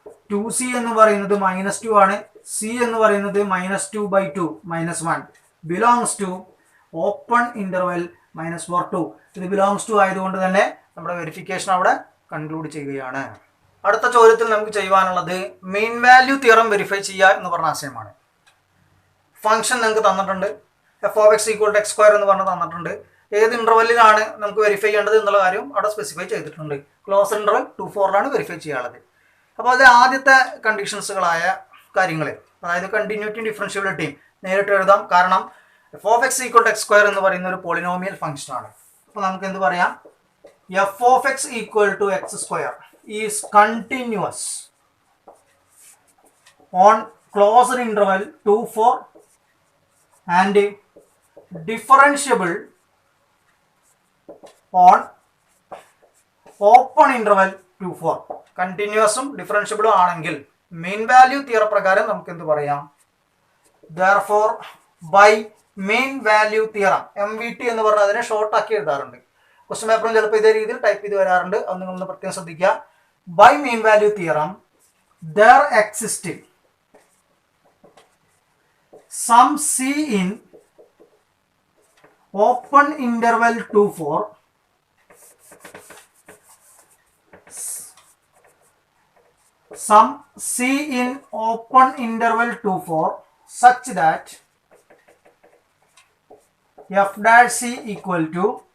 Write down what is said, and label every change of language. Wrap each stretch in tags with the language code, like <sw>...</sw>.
<ml>2c എന്ന് പറയുന്നത് -2 ആണ്. c എന്ന് പറയുന്നത് -2/2 -1</ml> <en>belongs to open interval</en> <ml>-4 2. ഇത് ബിലോങ്സ് ടു ആയതുകൊണ്ട് തന്നെ നമ്മുടെ വെരിഫിക്കേഷൻ അവിടെ കൺക്ലൂഡ് ചെയ്യുകയാണ്. അടുത്ത ചോദ്യത്തിൽ നമുക്ക് ചെയ്യുവാനുള്ളത് മീൻ വാല്യൂ തിയറം വെരിഫൈ ചെയ്യുക എന്ന് പറഞ്ഞ ആശയമാണ്. ഫംഗ്ഷൻ നിങ്ങൾക്ക് തന്നിട്ടുണ്ട്.</ml> <en>f of x equal to x²</en> <ml>എന്ന് പറഞ്ഞ് തന്നിട്ടുണ്ട്. ഏത് ഇന്റർവെല്ലിലാണ് നമുക്ക് വെരിഫൈ ചെയ്യേണ്ടത് എന്നുള്ള കാര്യം അവിടെ സ്പെസിഫൈ ചെയ്തിട്ടുണ്ട്. ക്ലോസ് ഇന്റർവെൽ 2 4 വെരിഫൈ ചെയ്യാനുള്ളത്. അപ്പോൾ അത് ആദ്യത്തെ കണ്ടീഷൻസുകളായ കാര്യങ്ങൾ, അതായത് കണ്ടിന്യൂറ്റി ഡിഫറൻഷ്യബിലിറ്റിയും നേരിട്ട് എഴുതാം. കാരണം</ml> <en>f of x equal to x²</en> <ml>എന്ന് പറയുന്ന ഒരു പോളിനോമിയൽ ഫംഗ്ഷൻ ആണ്. അപ്പോൾ നമുക്ക് എന്ത് പറയാം?</ml> <en>f of x equal to x² is continuous on closed interval 2 4 and differentiable on open interval 2 4.</en> <ml>കണ്ടിന്യൂസും ഡിഫറൻഷ്യബിളും ആണെങ്കിൽ മീൻ വാല്യൂ തിയറം പ്രകാരം നമുക്ക് എന്ത് പറയാം?</ml> <en>therefore by mean value theorem,</en> <ml>MVT എന്ന് പറഞ്ഞാൽ അതിനെ ഷോർട്ട് ആക്കി എഴുതാറുണ്ട്. ക്വസ്റ്റ്യൻ പേപ്പറും ചിലപ്പോൾ ഇതേ രീതിയിൽ ടൈപ്പ് ചെയ്ത് വരാറുണ്ട്. അത് നിങ്ങളൊന്ന് പ്രത്യേകം ശ്രദ്ധിക്കുക.</ml> <en>by mean value theorem there exists some c in open interval 2 4 some c in open interval 2 4 such that f dash c equal to</en>